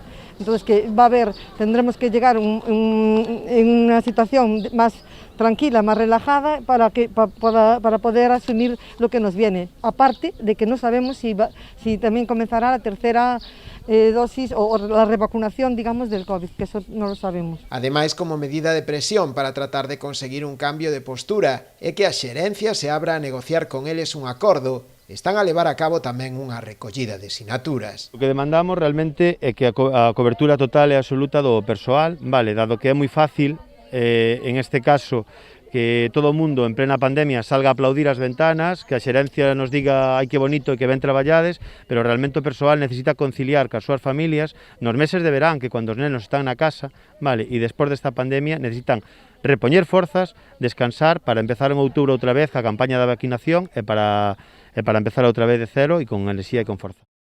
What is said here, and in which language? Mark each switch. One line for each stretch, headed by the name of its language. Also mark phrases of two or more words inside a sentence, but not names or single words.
Spanish: Entonces que tendremos que llegar en una situación más tranquila, más relajada para poder asumir lo que nos viene. Aparte de que no sabemos si también comenzará la tercera dosis o la revacunación, digamos, del COVID, que eso no lo sabemos.
Galician: Ademais, como medida de presión para tratar de conseguir un cambio de postura é que a xerencia se abra a negociar con eles un acordo, están a levar a cabo tamén unha recollida de sinaturas. O que demandamos realmente é que a cobertura total e absoluta do persoal, vale, dado que é moi fácil, en este caso, que todo o mundo en plena pandemia salga a aplaudir as ventanas, que a xerencia nos diga ai que bonito e que ben traballades, pero realmente o persoal necesita conciliar cas súas familias nos meses de verán, que cando os nenos están na casa, vale, e despois desta pandemia necesitan repoñer forzas, descansar para empezar en outubro outra vez a campaña da vacinación e para empezar outra vez de cero e con enerxía e con forza.